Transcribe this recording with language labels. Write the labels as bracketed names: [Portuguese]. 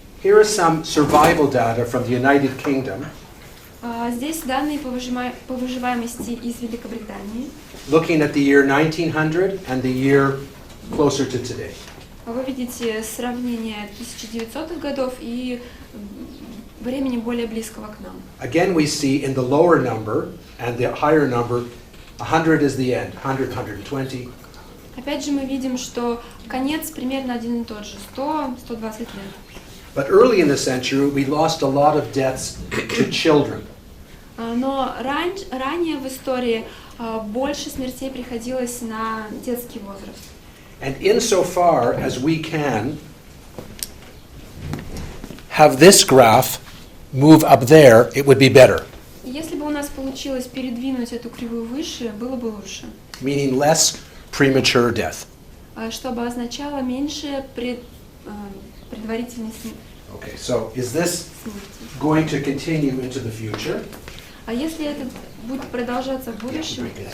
[English] Here is some survival data from the United Kingdom. [Russian] Здесь данные по выживаемости из Великобритании. [English] Looking at the year 1900 and the year closer to today. [Russian] Вы видите сравнение 1900-х годов и времени более близкого к нам. [English] Again, we see in the lower number and the higher number, 100 is the end, 100, 120. [Russian] Опять же мы видим, что конец примерно один и тот же, 100-120 лет. [English] But early in the century, we lost a lot of deaths to children. [Russian] Но ранее в истории больше смертей приходилось на детский возраст. [English] And insofar as we can have this graph move up there, it would be better. [Russian] Если бы у нас получилось передвинуть эту кривую выше, было бы лучше. [English] Meaning less premature death. [Russian] Чтобы означало меньше предварительной смерти. [English] Okay, so is this going to continue into the future? [Russian] А если это будет продолжаться в будущем?